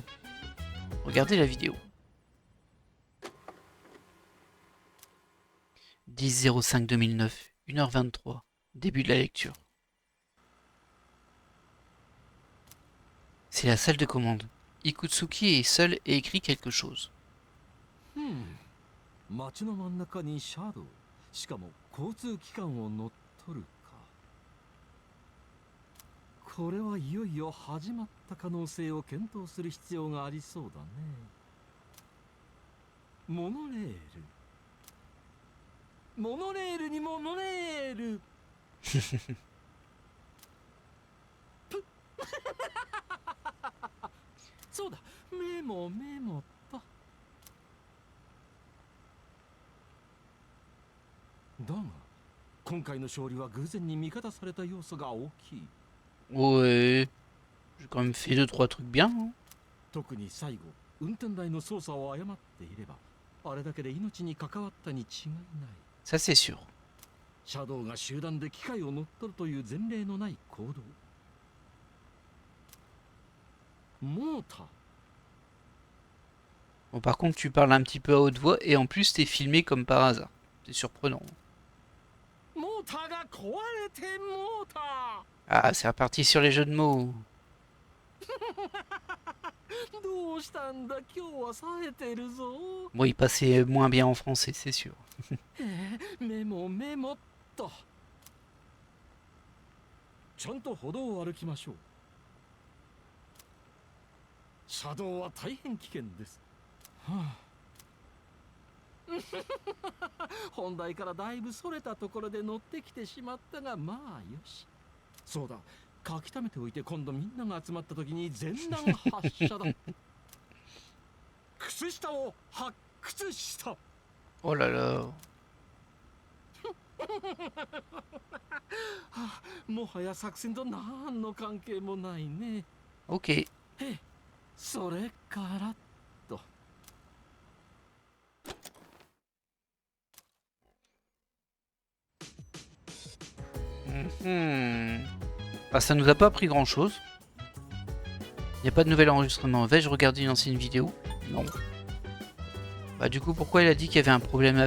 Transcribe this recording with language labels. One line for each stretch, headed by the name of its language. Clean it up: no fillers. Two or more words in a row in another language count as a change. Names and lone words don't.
French: Regardez la vidéo. 10-05-2009, 1h23. Début de la lecture. C'est la salle de commande. Ikutsuki est seul et écrit quelque chose.
Japanese: 街の真ん中にシャドウ、しかも交通機関を乗っ取るか。これはいよいよ始まった可能性を検討する必要がありそうだね。モノレール、モノレールにモノレール。そうだ、メモメモと。だが今回の勝利は偶然に味方された要素が大きい。
French: Ouais, j'ai quand même fait 2-3 trucs bien, hein.
Japanese: 特に最後運転台の操作を誤っていればあれだけで命に関わったに違いない。
French: Ça c'est sûr.
Japanese: シャドウが集団で機械を乗っ取るという前例のない行動。モーター。
French: Bon, par contre, tu parles un petit peu à haute voix et en plus, t'es filmé comme par hasard. C'est surprenant.
Japanese: モーターが壊れてモーター。
French: Ah, c'est reparti sur les jeux de mots.
Japanese: どうしたんだ今日は冴えてるぞ。
French: Bon, il passait moins bien en français, c'est sûr.
Japanese: メモメモっと。ちゃんと歩道を歩きましょう。車道は大変危険です。はあ、本題からだいぶそれたところで乗ってきてしまったが、まあよし。そうだ、書き溜めておいて今度みんなが集まった時に全弾発射だ。靴下を発掘した。
French: Oh là là.
Japanese: もはや作戦と何の関係もないね。
French: Ok.
Japanese: それからと。
French: Bah, ça nous a pas appris grand chose. Il n'y a pas de nouvel enregistrement. Vais-je regarder une ancienne vidéo? Non. Bah du coup pourquoi il a dit qu'il y avait un problème avec?